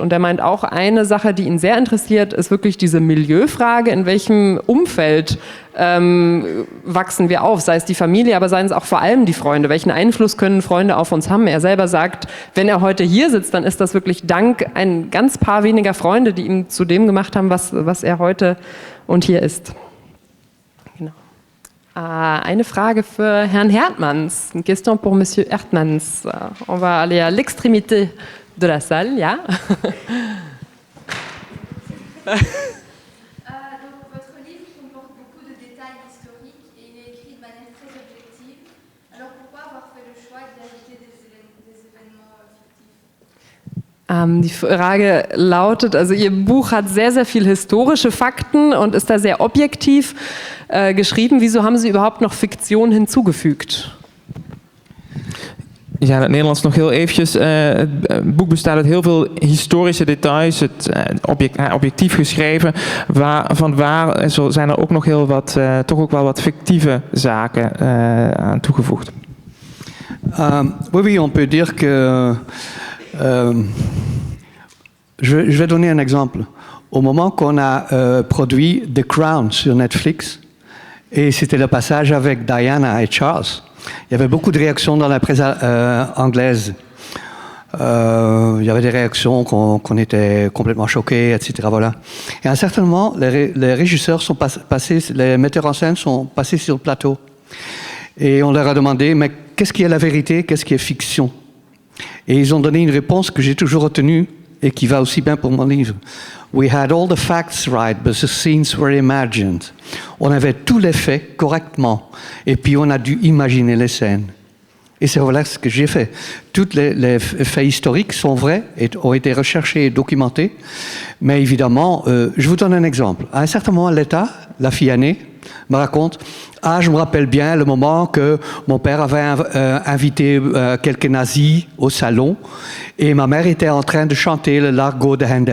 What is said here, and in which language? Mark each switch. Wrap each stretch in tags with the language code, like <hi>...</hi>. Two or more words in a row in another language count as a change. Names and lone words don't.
<de>Und er meint auch, eine Sache, die ihn sehr interessiert, ist wirklich diese Milieufrage, in welchem Umfeld wachsen wir auf, sei es die Familie, aber seien es auch vor allem die Freunde. Welchen Einfluss können Freunde auf uns haben? Er selber sagt, wenn er heute hier sitzt, dann ist das wirklich dank ein ganz paar weniger Freunde, die ihm zu dem gemacht haben, was er heute und hier ist. Eine Frage für Herrn Hertmans.</de> <fr>Une question pour Monsieur Hertmans. On va aller à l'extrémité de la salle, ja. Donc, votre livre comporte beaucoup de détails historiques et il est écrit de manière très objective. Alors pourquoi avoir fait le choix d'ajouter des événements fictifs?</fr> <de>Die Frage lautet, also Ihr Buch hat sehr, sehr viel historische Fakten und ist da sehr objektiv geschrieben. Wieso haben Sie überhaupt noch Fiktion hinzugefügt?</de> <nl>Ja, in het Nederlands nog heel eventjes. Het boek bestaat uit heel veel historische details. Het objectief geschreven. Zijn er ook nog heel wat, toch ook wel wat fictieve zaken aan toegevoegd.</nl> <fr>Oui, on peut dire que... je vais donner un exemple. Au moment qu'on a produit The Crown sur Netflix, et c'était le passage avec Diana et Charles, il y avait beaucoup de réactions dans la presse anglaise. Il y avait des réactions qu'on était complètement choqués, etc. Voilà. Et à un certain moment, les régisseurs sont passés, les metteurs en scène sont passés sur le plateau. Et on leur a demandé, mais qu'est-ce qui est la vérité, qu'est-ce qui est fiction? Et ils ont donné une réponse que j'ai toujours retenue et qui va aussi bien pour mon livre.</fr> <en>We had all the facts right, but the scenes were imagined.</en> <fr>On avait tous les faits correctement, et puis on a dû imaginer les scènes. Et c'est voilà ce que j'ai fait. Tous les faits historiques sont vrais, et ont été recherchés et documentés, mais évidemment, je vous donne un exemple. À un certain moment, Letta, la fille aînée, me raconte « Ah, je me rappelle bien le moment que mon père avait invité quelques nazis au salon et ma mère était en train de chanter le Largo de Handel.</fr>